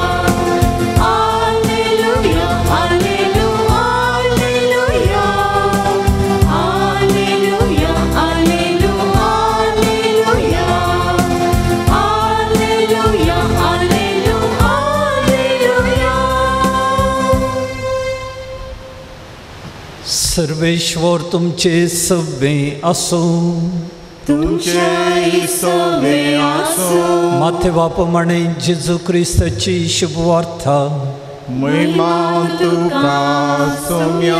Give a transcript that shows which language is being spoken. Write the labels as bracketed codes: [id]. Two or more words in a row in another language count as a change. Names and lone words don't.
[kok] Alleluia, alleluia, alleluia. Alleluia, alleluia, alleluia. Alleluia, alleluia, alleluia. सर्वेश्वर तुमचे सवे असो. तुमचे सवे आसो. माथे बापमणे जेजू क्रिस्ताची शुभवार्ता. महिमा तुका सोम्या.